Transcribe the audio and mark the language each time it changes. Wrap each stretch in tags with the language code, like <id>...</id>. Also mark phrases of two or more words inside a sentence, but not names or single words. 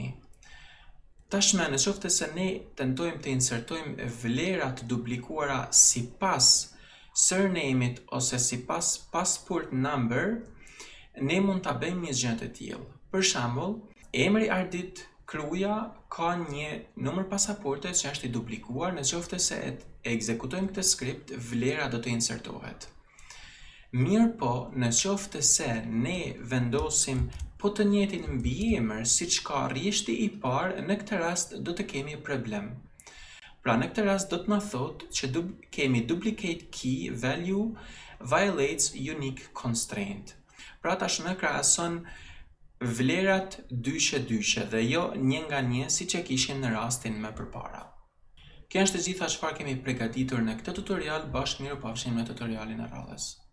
<sq>Tashmë nëse se ne tentojmë të insertojmë vlera të duplikuara sipas surname-it ose sipas</sq> <en>passport number,</en> <sq>ne mund ta bëjmë një gjë të tillë. Për shembull, emri Ardit Kruja ka një numër pasaporte që është i duplikuar, nëse se e ekzekutojmë këtë skript, vlera do të insertohet. Mirë po, nëse se ne vendosim po të njëjtin mbiemër siç ka rrjeshti i parë, në këtë rast do të kemi problem. Pra në këtë rast do të na thotë që kemi</sq> <en>duplicate key value violates unique constraint.</en> <sq>Pra tashmë krahason vlerat dyshe dhe jo një nga një siç e kishim në rastin më përpara. Kjo është e gjitha çfarë kemi përgatitur në këtë tutorial, bashkë mirupafshim në tutorialin e radhës.</sq>